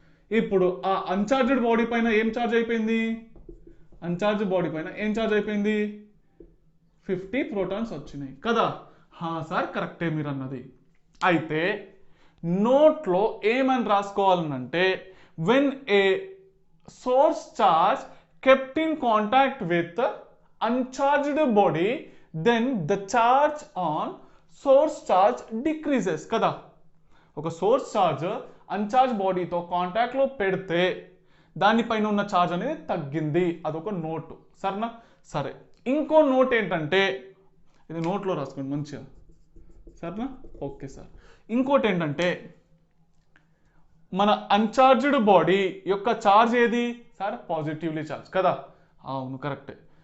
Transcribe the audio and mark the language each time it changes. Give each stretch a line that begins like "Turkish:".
Telugu: ఇప్పుడు ఆ అన్చార్జ్డ్ బాడీ పైన ఏం చార్జ్ అయిపోయింది, అన్చార్జ్ బాడీ పైన ఏం చార్జ్ అయిపోయింది, 50 ప్రోటాన్స్ వచ్చినాయి కదా. సార్ కరెక్టే మీరు అన్నది. అయితే నోట్లో ఏమని రాసుకోవాలనంటే
English: When a source charge kept in contact with the uncharged body then the charge on source charge decreases కదా.
Telugu: ఒక సోర్స్ చార్జ్ అన్చార్జ్ బాడీతో కాంటాక్ట్లో పెడితే దానిపైన ఉన్న ఛార్జ్ అనేది తగ్గింది, అదొక నోటు సరేనా. సరే ఇంకో నోట్ ఏంటంటే ఇది నోట్లో రాసుకోండి మంచిగా సరేనా. ఓకే సార్ ఇంకోటి ఏంటంటే మన అన్చార్జ్డ్ బాడీ యొక్క ఛార్జ్ ఏది సార్, పాజిటివ్లీ ఛార్జ్ కదా. అవును కరెక్టే.